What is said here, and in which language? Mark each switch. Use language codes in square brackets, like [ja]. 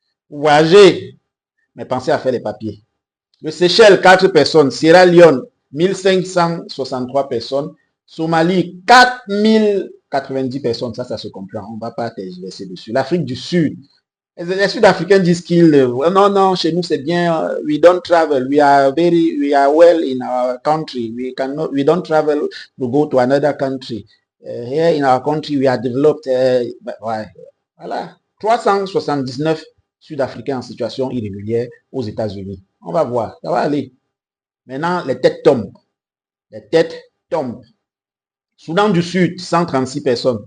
[fr] Vous voyagez, mais pensez à faire les papiers. Le Seychelles, 4 personnes. Sierra Leone, 1563 personnes. Somalie, 4090 personnes. Ça se comprend. On ne va pas tergiverser dessus. L'Afrique du Sud. Les Sud-Africains disent qu'ils... non, chez nous c'est bien. [en] We don't travel. We are well in our country. We don't travel to go to another country. Here in our country, we are developed. [fr] Ouais. Voilà. 379 Sud-Africains en situation irrégulière aux États-Unis. On va voir. Ça va aller. Maintenant, les têtes tombent. Les têtes tombent. Soudan du Sud, 136 personnes.